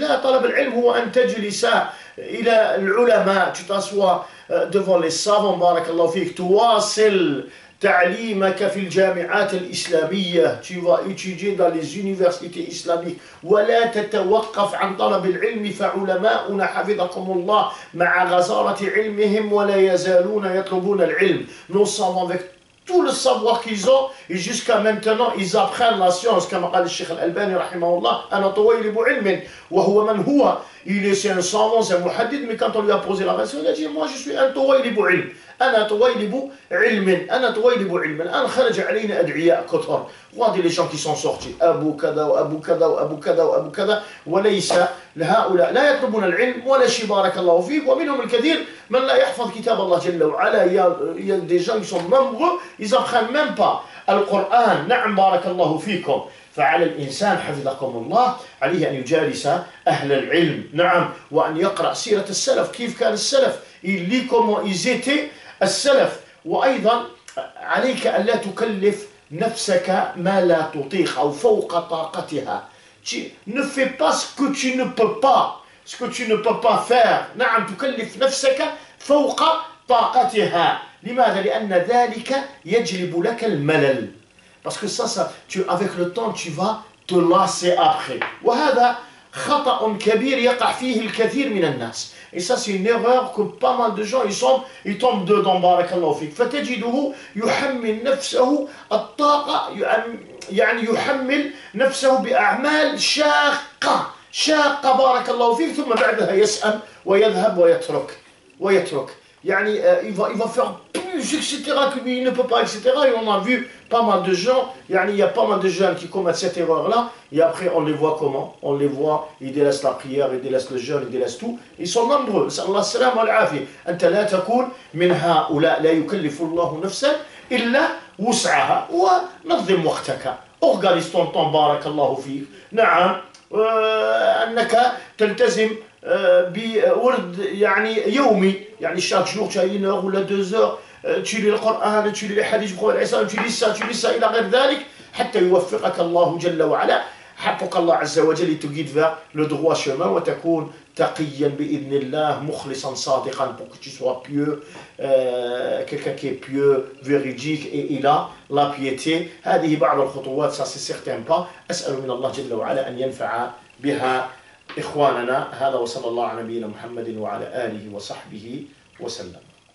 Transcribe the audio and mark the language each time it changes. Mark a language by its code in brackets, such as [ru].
[ar] Là, طلب العلم هو أن تجلس إلى العلماء, [fr] tu t'assois devant les savants, [ar] بارك الله فيك, تواصل تعليمك في الجامعات الإسلامية, [fr] tu vas étudier dans les universités islamiques, [ar] ولا تتوقف عن طلب العلم فعلماؤنا حفظكم الله مع غزارة علمهم ولا يزالون يطلبون العلم. [fr] Nos savants avec tout le savoir qu'ils ont, et jusqu'à maintenant, ils apprennent la science. Comme a dit le Cheikh Al-Albani, rahimahullah, [ar] أنا طويلب علم وهو من هو. [fr] C'est un savant, c'est un muhaddith, mais quand on lui a posé la question, il a dit, moi je suis un [ar] طويلب علم. أنا طويلب علم. أنا طويلب علم. الآن خرج علينا أدعياء كثر. [fr] Regardez les gens qui sont sortis. [ar] أبو كذا وأبو كذا وأبو كذا وأبو كذا. وليس لهؤلاء لا يطلبون العلم ولا شيء بارك الله فيك. ومنهم الكثير من لا يحفظ كتاب الله جل وعلا. [fr] Il y a des gens qui sont nombreux, ils n'apprennent même pas القرآن. [ar] نعم بارك الله فيكم. فعلى الإنسان حفظكم الله عليه أن يجالس أهل العلم. نعم. وأن يقرأ سيرة السلف. كيف كان السلف؟ [fr] Il lit comment ils étaient السلف. [ar] وأيضا عليك أن لا تكلف نفسك ما لا تطيق أو فوق طاقتها. [fr] Ne fais pas ce que tu ne peux pas. Ce que tu ne peux pas faire. [ar] نعم. تكلف نفسك فوق طاقتها. لماذا؟ لأن ذلك يجلب لك الملل. [fr] Parce que ça avec le temps, tu vas te lasser après. [ar] وهذا خطأ كبير يقع فيه الكثير من الناس. [fr] Et ça, c'est une erreur que pas mal de gens, ils tombent dedans. [ar] بارك الله فيك. فتجده يحمل نفسه الطاقة, يعني يحمل نفسه بأعمال شاقة بارك الله فيك, ثم بعدها يسأم ويذهب ويترك. يعني [fr] il va faire plus, etc. que lui, il ne peut pas, etc. Et on a vu pas mal de gens, il y a pas mal de jeunes qui commettent cette erreur-là, et après on les voit comment? On les voit, ils délaissent la prière, ils délaissent le jeûne, ils délaissent tout. Ils sont nombreux. [ar] نسأل الله السلامة والعافية. أنت لا تكون من هؤلاء. لا يكلف الله نفسا إلا وسعها. ونظم وقتك. [fr] Organise ton temps [ar] بارك الله فيك. نعم. أنك تلتزم بورد يعني يومي, يعني [fr] chaque jour tu as 1 heure ou 2 heures, tu lis le Coran, tu lis les hadiths du prophète, tu lis ça [ar] إلى غير ذلك, حتى يوفقك الله جل وعلا, [fr] pour qu'Allah Azza wa Jalla te guide vers le droit chemin, [ar] وتكون تقيا بإذن الله مخلصا صادقا, [fr] pour que tu sois pieux, quelqu'un qui est pieux, véridique, et il a la piété. [ar] هذه بعض الخطوات, [fr] ça c'est certain pas. [ar] أسأل من الله جل وعلا أن ينفع بها إخواننا. هذا وصلى الله على نبينا محمد وعلى آله وصحبه وسلم.